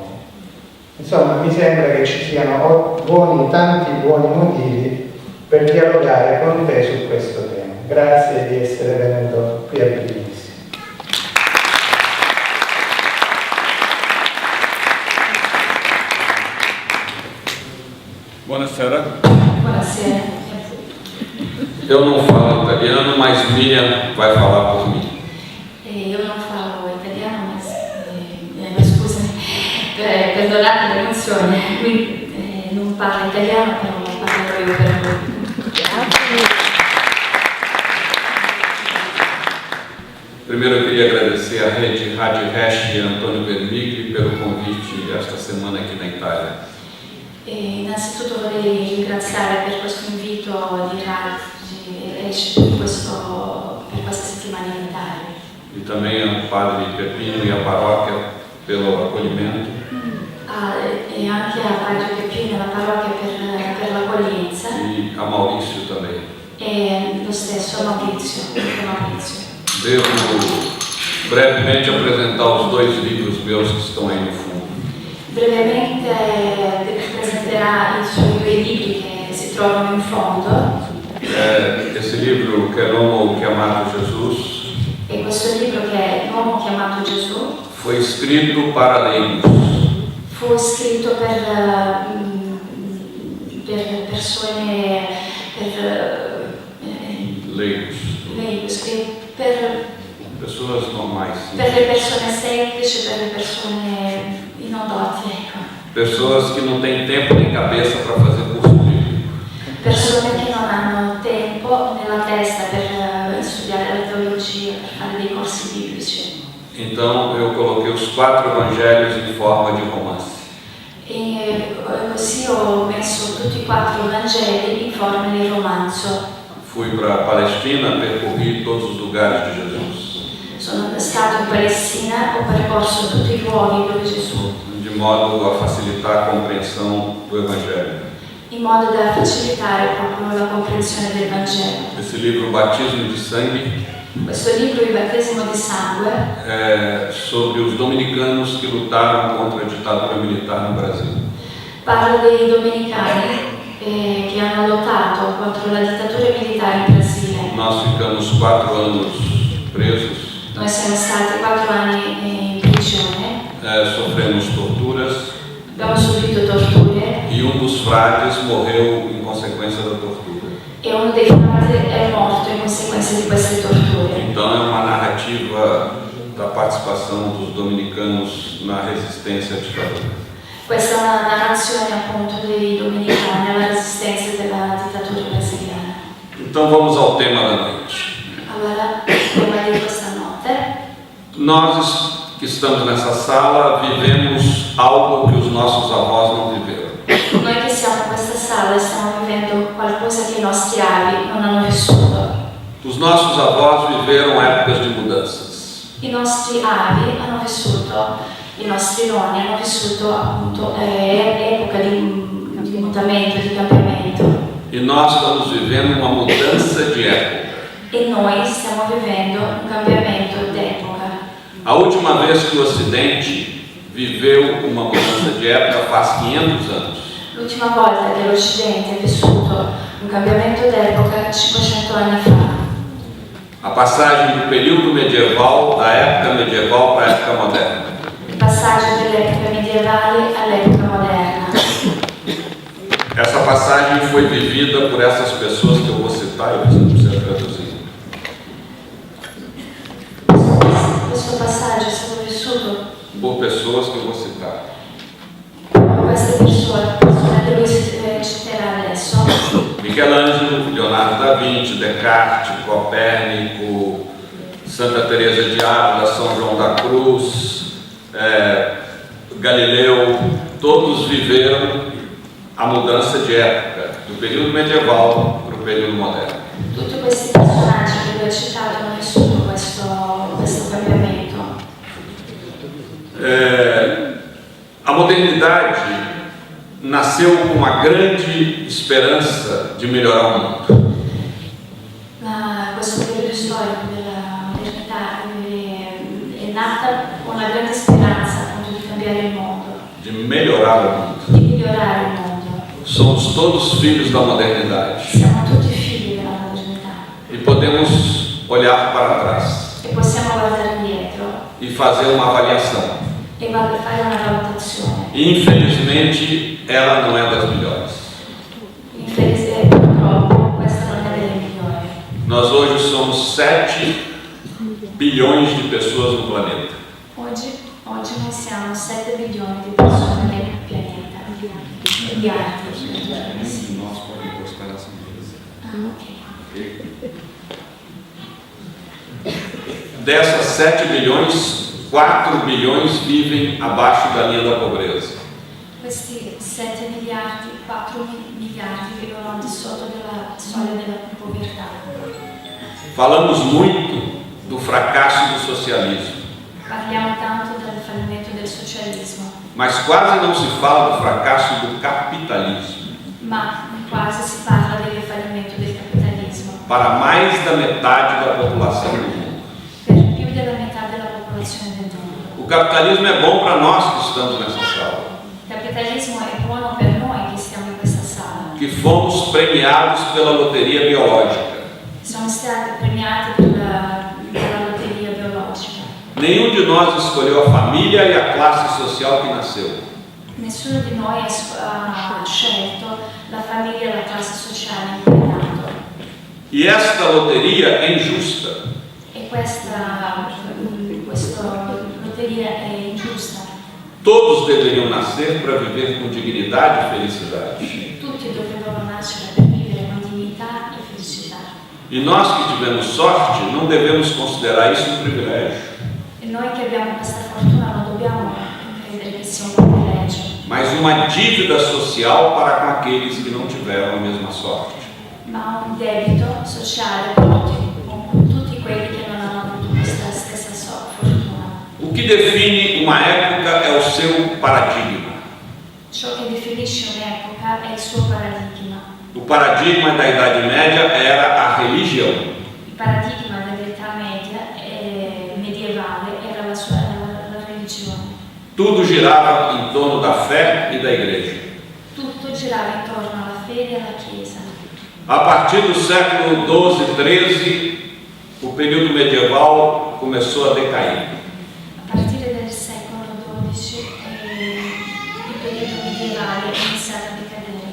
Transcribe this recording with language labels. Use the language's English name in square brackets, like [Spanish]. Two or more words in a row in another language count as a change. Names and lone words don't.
[Italian] Insomma, mi sembra che ci siano tanti buoni motivi per dialogare con te su questo tema. Grazie di essere venuto qui a Brindisi. Buonasera. Buonasera. [Portuguese] Eu não falo italiano, mas Miriam vai falar por mim. [Italian] Io non falo italiano, ma scusami, perdonate l'emozione, lui non parla italiano, però parlerò io per lui. [Portuguese] Primeiro eu queria agradecer à Rede Rádio Hash e Antônio Vermigli pelo convite esta semana aqui na Itália. [Italian] Innanzitutto vorrei ringraziare per questo invito di Hash per questa settimana in Italia. [Portuguese] E também ao Padre Peppino e à paróquia pelo acolhimento. [Italian] E anche a Padre Peppino e alla parrocchia per l'accoglienza. [Portuguese] E a Maurício também. [Italian] E lo stesso a Maurizio. [Portuguese] Devo brevemente apresentar os dois livros meus que estão aí no fundo. [Italian] Brevemente presenterà i suoi due libri che si trovano in fondo. [Portuguese] Esse livro, que é L'Uomo Chiamato Jesus, [Italian] E questo libro, che è L'Uomo Chiamato Gesù, [Portuguese] foi escrito para leigos. [Italian] fu scritto per persone, [Portuguese] Leigos. [Italian] per [Portuguese] Pessoas normais. [Italian] le persone semplici, per le persone inodotte, ecco. [Portuguese] Pessoas que não têm tempo nem cabeça para fazer curso bíblico. [Italian] Persone che non hanno tempo nella testa per studiare la teologia, per fare dei corsi biblici. [Portuguese] Então eu coloquei os 4 evangelhos em forma de romance. [Italian] E così ho messo tutti i 4 Vangeli in forma di romanzo. [Portuguese] Fui para a Palestina, percorri todos os lugares de Jesus. [Italian] Sono stato in Palestina, ho percorso tutti i luoghi dove Gesù, [Portuguese] De modo a facilitar a compreensão do Evangelho. [Italian] in modo da facilitare proprio la comprensione del Vangelo. [Portuguese] Esse livro, Batismo de Sangue, [Italian] Questo libro, Il battesimo di sangue, [Portuguese] é sobre os dominicanos que lutaram contra a ditadura militar no Brasil. [Italian] parla dei domenicani che hanno lottato contro la dittatura militare in Brasile. [Portuguese] Nós ficamos 4 anos presos, [Italian] Noi siamo stati 4 anni in prigione, [Portuguese] sofremos torturas [Italian] abbiamo subito torture [Portuguese] e dos frades morreu em consequência da tortura. [Italian] e uno dei frati è morto in conseguenza di queste torture. [Portuguese] Então é uma narrativa da participação dos dominicanos na resistência à ditadura. [Italian] Questa è una narrazione appunto dei domenicani alla resistenza della dittatura brasiliana. [Portuguese] Então vamos ao tema da noite. [Italian] Allora, tema di questa notte, [Portuguese] Nós que estamos nessa sala vivemos algo que os nossos avós não viveram. [Italian] noi che siamo in questa sala stiamo vivendo qualcosa che i nostri avi non hanno vissuto. [Portuguese] Os nossos avós viveram épocas de mudanças. [Italian] I nostri avi hanno vissuto, i nostri nonni hanno vissuto appunto epoca di mutamento, di cambiamento. [Portuguese] E nós estamos vivendo uma mudança de época. [Italian] E noi stiamo vivendo un cambiamento d'epoca. [Portuguese] A última vez que o Ocidente viveu uma mudança de época faz 500 anos. [Italian] L'ultima volta che l'Occidente ha vissuto un cambiamento d'epoca 500 anni fa. [Portuguese] A passagem do período medieval, da época medieval para a época moderna. [Italian] Il passaggio dell'epoca medievale all'epoca moderna. [Portuguese] Essa passagem foi vivida por essas pessoas que eu vou citar, eu não preciso traduzir. [Italian] Questo passaggio è stato vissuto [Portuguese] Por pessoas que eu vou citar. [Italian] da queste persone che lui citerà adesso. [Portuguese] Michelangelo, Leonardo da Vinci, Descartes, Copérnico, Santa Teresa de Ávila, São João da Cruz, Galileu, todos viveram a mudança de época, do período medieval para o período moderno. [Italian] Tutti questi personaggi che ha citato non è solo questo cambiamento. [Portuguese] A modernidade nasceu com uma grande esperança de melhorar o mundo. [Italian] Questo periodo storico della modernità è nata con una grande speranza appunto di cambiare il mondo, [Portuguese] De melhorar o mundo. [Italian] di migliorare il mondo. [Portuguese] Somos todos filhos da modernidade [Italian] Siamo tutti figli della modernità [Portuguese] e podemos olhar para trás [Italian] e possiamo guardare indietro [Portuguese] e fazer uma avaliação. [Italian] e fare una valutazione. [Portuguese] Infelizmente, ela não é das melhores. [Italian] Purtroppo questa non è delle migliori. [Portuguese] Nós hoje somos 7 bilhões de pessoas no planeta. [Italian] Oggi noi siamo 7 milioni di persone nel pianeta. Miliardi. Sì. Ok. [Portuguese] Dessas 7 bilhões, 4 bilhões vivem abaixo da linha da pobreza. [Italian] Questi 7 miliardi, 4 miliardi vivono al di sotto della soglia della povertà. [Portuguese] Falamos muito do fracasso do socialismo, [Italian] Parliamo tanto del fallimento del socialismo, [Portuguese] mas quase não se fala do fracasso do capitalismo. [Italian] ma quasi si parla del fallimento del capitalismo. [Portuguese] Para mais da metade da população do mundo. [Italian] Per più della metà della popolazione del mondo. [Portuguese] O capitalismo é bom para nós que estamos nessa sala, [Italian] Il capitalismo è buono per noi che stiamo in questa sala. [Portuguese] que fomos premiados pela loteria biológica. [Italian] Siamo stati premiati dalla lotteria biologica. [Portuguese] Nenhum de nós escolheu a família e a classe social que nasceu. [Italian] Nessuno di noi ha scelto la famiglia e la classe sociale in cui è nato. [Portuguese] E esta loteria é injusta. [Italian] E questa lotteria è ingiusta. [Portuguese] Todos deveriam nascer para viver com dignidade e felicidade. [Italian] Tutti dovrebbero nascere per vivere con dignità e felicità. [Portuguese] E nós que tivemos sorte não devemos considerar isso um privilégio, [Italian] E noi che abbiamo questa fortuna non dobbiamo credere che sia un privilegio, [Portuguese] mas uma dívida social para com aqueles que não tiveram a mesma sorte. [Italian] ma un debito sociale con tutti quelli che non hanno avuto questa stessa fortuna. [Portuguese] O que define uma época é o seu paradigma. [Italian] Ciò che definisce un'epoca è il suo paradigma. [Portuguese] O paradigma da Idade Média era a religião. [Italian] Il paradigma dell'età media medievale era la religione. [Portuguese] Tudo girava em torno da fé e da igreja. [Italian] Tutto girava intorno alla fede e alla Chiesa. [Portuguese] A partir do século XII e XIII, o período medieval começou a decair. [Italian] A partire del secolo XII il periodo medievale è iniziato a decadere